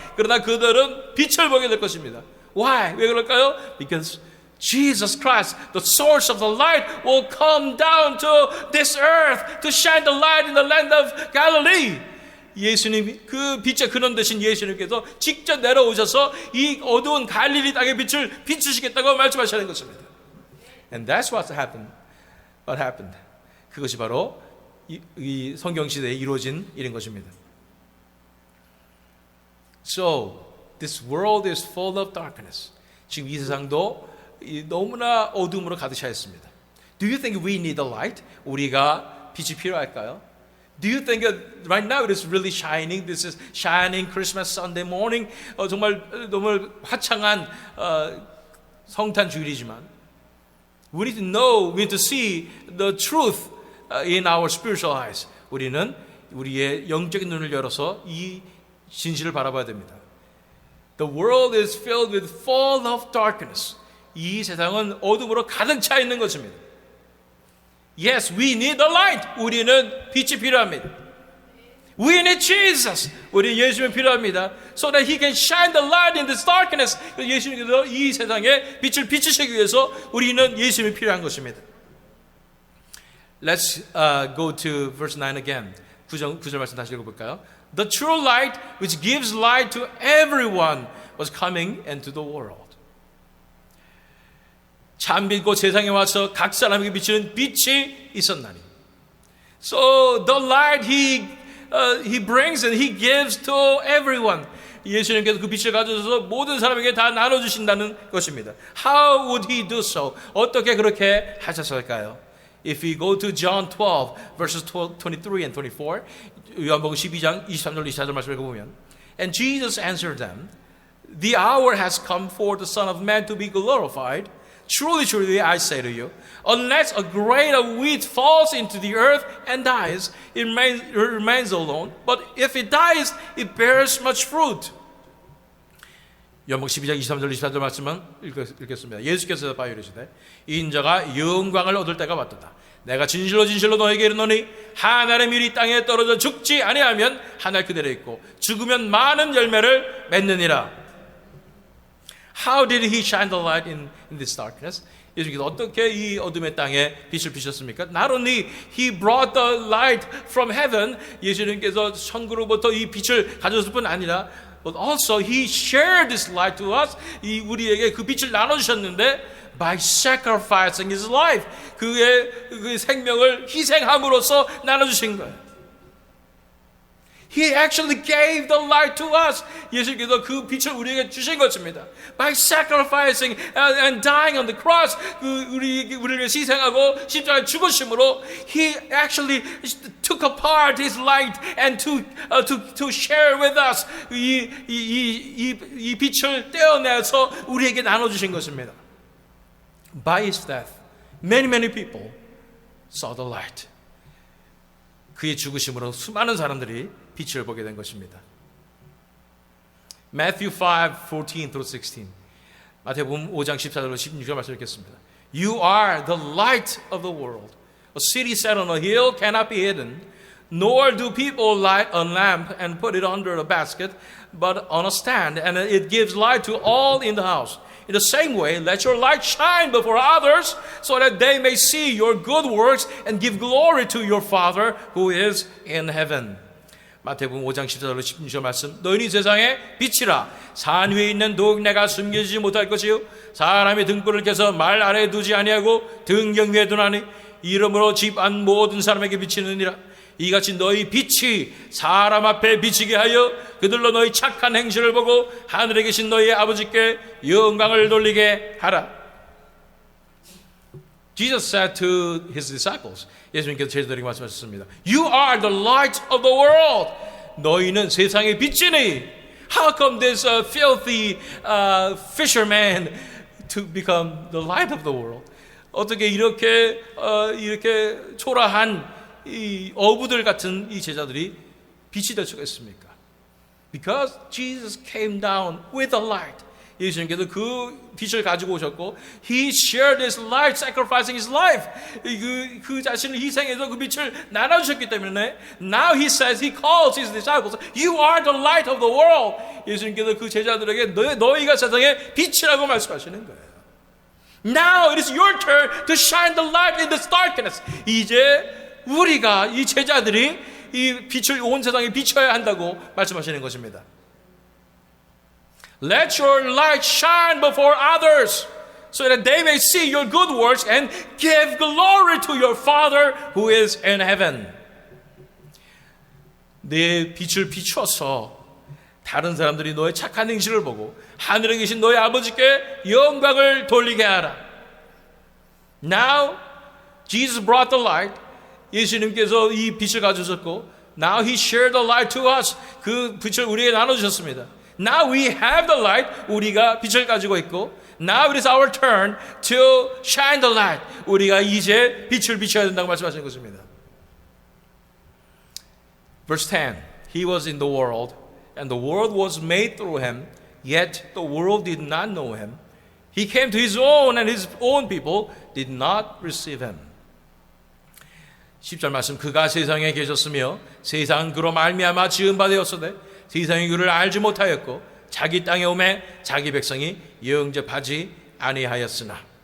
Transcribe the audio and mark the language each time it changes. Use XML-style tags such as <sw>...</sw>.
<ko>그러나 그들은 빛을 보게 될 것입니다. Why? 왜 그럴까요?</ko> <en>Because Jesus Christ, the source of the light, will come down to this earth to shine the light in the land of Galilee.</en> <ko>예수님, 그 빛의 근원 되신 예수님께서 직접 내려오셔서 이 어두운 갈릴리 땅의 빛을 비추시겠다고 말씀하시는 것입니다.</ko> <en>And that's what happened. What happened?</en> <ko>그것이 바로 이 성경 시대에 이루어진 일인 것입니다.</ko> <en>So, this world is full of darkness.</en> <ko>지금 이 세상도 너무나 어둠으로 가득 차 있습니다.</ko> <en>Do you think we need the light?</en> <ko>우리가 빛이 필요할까요?</ko> <en>Do you think right now it is really shining? This is shining Christmas Sunday morning.</en> <ko>정말 너무 화창한 성탄 주일이지만</ko> <en>we need to know, we need to see the truth in our spiritual eyes.</en> <ko>우리는 우리의 영적인 눈을 열어서 이 진실을 바라봐야 됩니다.</ko> <en>The world is filled with full of darkness.</en> <ko>이 세상은 어둠으로 가득 차 있는 것입니다.</ko> <en>Yes, we need the light.</en> <ko>우리는 빛이 필요합니다.</ko> <en>We need Jesus.</en> <ko>우리 예수님이 필요합니다.</ko> <en>So that He can shine the light in this darkness.</en> <ko>예수님께서 이 세상에 빛을 비추시기 위해서 우리는 예수님이 필요한 것입니다.</ko> <en>Let's go to verse 9 again.</en> <ko>9절 말씀 다시 읽어볼까요?</ko> <en>The true light which gives light to everyone was coming into the world.</en> <ko>참 빛고 세상에 와서 각 사람에게 비치는 빛이 있었나니.</ko> <en>So the light He brings and He gives to everyone.</en> <ko>예수님께서 그 빛을 가져서 모든 사람에게 다 나눠주신다는 것입니다.</ko> <en>How would He do so?</en> <ko>어떻게 그렇게 하셨을까요?</ko> <en>If we go to John 12, verses 23 and 24,</en> <ko>요한복음 12장 23절 24절 말씀을 읽어보면,</ko> <en>And Jesus answered them, The hour has come for the Son of Man to be glorified. Truly, truly, I say to you, unless a grain of wheat falls into the earth and dies, it remains alone. But if it dies, it bears much fruit.</en> <ko>요한복음 12장 23절 24절 말씀은 읽겠습니다. 예수께서 대답하여 이르시되 인자가 영광을 얻을 때가 왔도다. 내가 진실로 진실로 너에게 이르노니 한 알의 밀이 땅에 떨어져 죽지 아니하면 한 알 그대로 있고 죽으면 많은 열매를 맺느니라.</ko> <en>How did He shine the light in this darkness?</en> <ko>예수님께서 어떻게 이 어둠의 땅에 빛을 비셨습니까?</ko> <en>Not only He brought the light from heaven,</en> <ko>예수님께서 천국으로부터 이 빛을 가져왔을 뿐 아니라</ko> <en>but also He shared this light to us.</en> <ko>우리에게 그 빛을 나눠주셨는데</ko> <en>by sacrificing His life,</en> <ko>그의 그 생명을 희생함으로써 나눠주신 거예요.</ko> <en>He actually gave the light to us.</en> <ko>예수님께서 그 빛을 우리에게 주신 것입니다.</ko> <en>By sacrificing and dying on the cross,</en> <ko>우리를 희생하고 십자가에 죽으심으로</ko> <en>He actually took apart His light and to share with us.</en> <ko>이 빛을 떼어내서 우리에게 나눠주신 것입니다.</ko> <en>By His death, many people saw the light.</en> <ko>그의 죽으심으로 수많은 사람들이 빛을 보게 된 것입니다.</ko> <en>Matthew 5:14 through 16.</en> <ko>마태복음 5장 14절로 16절 말씀 읽겠습니다.</ko> <en>You are the light of the world. A city set on a hill cannot be hidden, nor do people light a lamp and put it under a basket, but on a stand, and it gives light to all in the house. In the same way, let your light shine before others, so that they may see your good works and give glory to your Father who is in heaven.</en> <ko>마태복음 5장 14절로 16절 말씀. 너희는 세상의 빛이라. 산 위에 있는 동네가 숨겨지지 못할 것이요 사람이 등불을 켜서 말 아래에 두지 아니하고 등경 위에 두나니 이러므로 집 안 모든 사람에게 비치느니라. 이같이 너희 빛이 사람 앞에 비치게 하여 그들로 너희 착한 행실을 보고 하늘에 계신 너희 아버지께 영광을 돌리게 하라.</ko> <en>Jesus said to His disciples,</en> <ko>예수님께서 제자들에게 말씀하셨습니다.</ko> <en>You are the light of the world.</en> <ko>너희는 세상의 빛이니.</ko> <en>How come this filthy fisherman to become the light of the world?</en> <ko>어떻게 이렇게 초라한 이 어부들 같은 이 제자들이 빛이 될 수가 있습니까?</ko> <en>Because Jesus came down with the light.</en> <ko>예수님께서 그 빛을 가지고 오셨고</ko> <en>He shared His light, sacrificing His life.</en> <ko>그 자신을 희생해서 그 빛을 나눠주셨기 때문에</ko> <en>Now He says, He calls His disciples, You are the light of the world.</en> <ko>예수님께서 그 제자들에게 너희가 세상의 빛이라고 말씀하시는 거예요.</ko> <en>Now it is your turn to shine the light in this darkness.</en> <ko>이제 우리가 이 제자들이 이 빛을 온 세상에 비춰야 한다고 말씀하시는 것입니다.</ko> <en>Let your light shine before others so that they may see your good works and give glory to your Father who is in heaven.</en> <ko>내 빛을 비춰서 다른 사람들이 너의 착한 행실을 보고 하늘에 계신 너의 아버지께 영광을 돌리게 하라.</ko> <en>Now Jesus brought the light.</en> <ko>예수님께서 이 빛을 가져오셨고</ko> <en>Now He shared the light to us.</en> <ko>그 빛을 우리에게 나눠주셨습니다.</ko> <en>Now we have the light.</en> <ko>우리가 빛을 가지고 있고</ko> <en>Now it is our turn to shine the light.</en> <ko>우리가 이제 빛을 비춰야 된다고 말씀하시는 것입니다.</ko> <en>Verse 10. He was in the world and the world was made through Him, yet the world did not know Him. He came to His own and His own people did not receive Him.</en> <ko>10절 말씀, 그가 세상에 계셨으며 세상은 그로 말미암아 지은 바 되었으되 세상이 그를 알지 못하였고 자기 땅에 오매 자기 백성이 영접하지 아니하였으나.</ko>